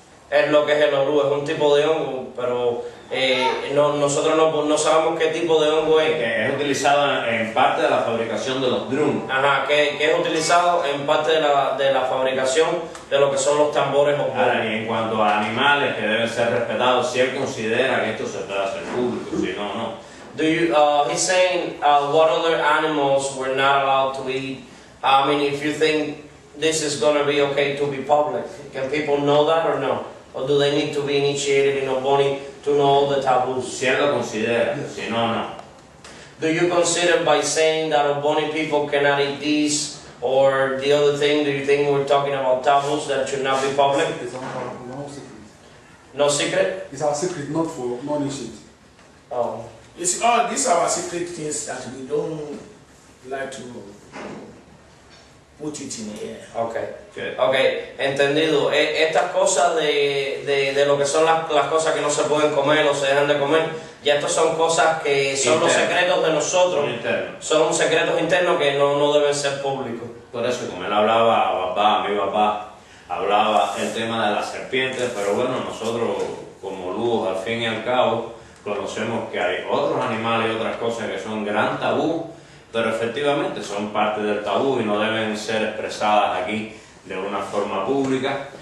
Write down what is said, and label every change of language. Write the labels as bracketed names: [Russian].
[Spanish] Es lo que es el Olu, es un tipo de hongo, pero nosotros no sabemos qué tipo de hongo es. Que es utilizado en parte de la fabricación de los drums. Ajá, que es utilizado en parte de la fabricación de lo que son los tambores Ahora, Ogbonis. y en cuanto a animales que deben ser respetados, si él considera que esto se puede hacer público, si no, no. [English] He's saying what other animals we're not allowed to eat. I mean, if you think this is going to be okay to be public, can people know that or no? Or do they need to be initiated in Ogboni to know all the taboos? [Spanish] Si él lo considera, si no, no. [English] Do you consider by saying that Ogboni people cannot eat this or the other thing, do you think we're talking about taboos that should not be public? It's no secret. No secret? It's our secret, not for non-initiate. Oh. You see, all these are our secret things that we don't like to put it in the air. [Spanish] Okay, entendido. Estas cosas de lo que son las cosas que no se pueden comer o se dejan de comer, ya estas son cosas que son los secretos de nosotros, son secretos internos que no deben ser públicos. Por eso, como él hablaba a mi papá, hablaba el tema de las serpientes, pero bueno, nosotros como luz, al fin y al cabo, conocemos que hay otros animales y otras cosas que son gran tabú, pero efectivamente son parte del tabú y no deben ser expresadas aquí de una forma pública.